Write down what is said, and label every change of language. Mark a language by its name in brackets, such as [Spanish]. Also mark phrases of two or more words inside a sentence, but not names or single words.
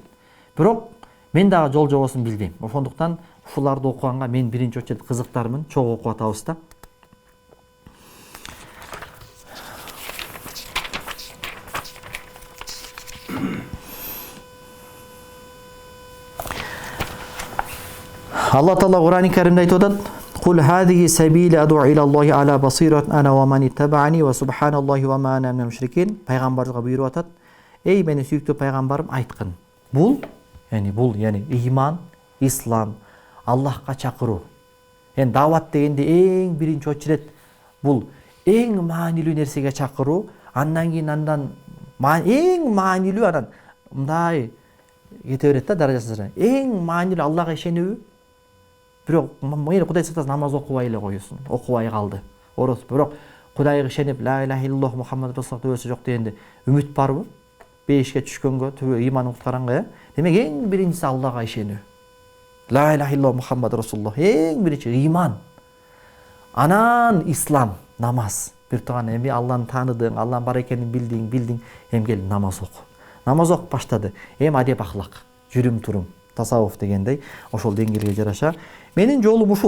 [Kyrgyz] Бирок мен дагы жол жобосун билбейм. Ошондуктан ушуларды окуганга мен биринчи очередь кызыктармын, чогуу окуп атабыз да. Алла Таала Кур'ан-ы Каримде айтып атат: [Arabic] "قل هذه سبيلي أدعو إلى الله على بصيرة أنا ومن اتبعني وسبحان الله وما أنا من المشركين." [Kyrgyz] Пайгамбарга буйруп атат: "Эй менин сүйүктүү пайгамбарым, айткын. Бул ыйман, ислам, Аллахка чакыруу. Даават дегенде эң биринчи очеред бул эң маанилүү нерсеге чакыруу, андан кийин эң маанилүү анан мындай кете берет да даражасы. Эң маанилүү Аллага ишенүү. Бирок мени Кудай сактасын, намаз окубай эле коюсун. Окубай калды. Ороз. Бирок Кудайга ишенип [Arabic] لا إله إلا الله محمد رسول الله [Kyrgyz] төбөсү жок дегенде үмүт барбы? Бейишке түшкөнгө, түбө ыйманын куткаранга, демек эң биринчиси Аллага ишенүү. [Arabic] لا إله إلا الله محمد رسول الله [Kyrgyz] эң биринчи ыйман. Анан ислам, намаз. Бир тууган эми Алланы тааныдың, Алланын бар экенин билдиң, эми кел намаз оку. Намаз окуп баштады. Адеп ахлак, жүрүм турум, тасаввуф дегендей, ошол деңгээлге жараша менин жолум ушул.